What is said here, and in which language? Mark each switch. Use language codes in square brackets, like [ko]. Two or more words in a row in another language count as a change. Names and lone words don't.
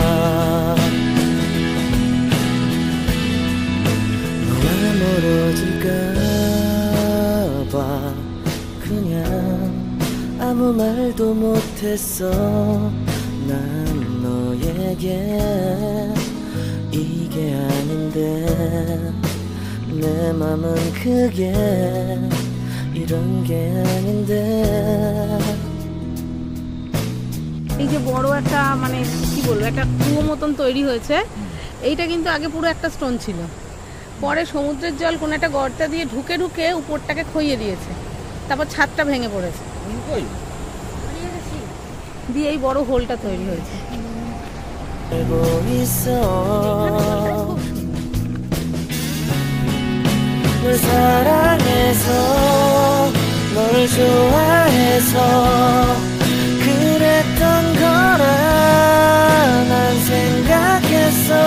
[ko] 너와 멀어질까 봐 그냥 아무 말도 못했어. 난 너에게 이게 아닌데 내 맘은 그게 이런 게 আ닌데। [bn] এই যে বড় একটা মানে কি বলবো একটা কুয়ো মতন তৈরি হয়েছে, এইটা কিন্তু আগে পুরো একটা স্টোন ছিল, পরে সমুদ্রের জল কোন একটা গর্তা দিয়ে ঢুকে ঢুকে উপরটাকে খইয়ে দিয়েছে, তারপর ছাদটা ভেঙে পড়েছে দিয়ে এই বড় হোলটা তৈরি হয়েছে। [ko] 알고 있어 널 사랑해서 널 좋아해서 그랬던 거라 난 생각했어.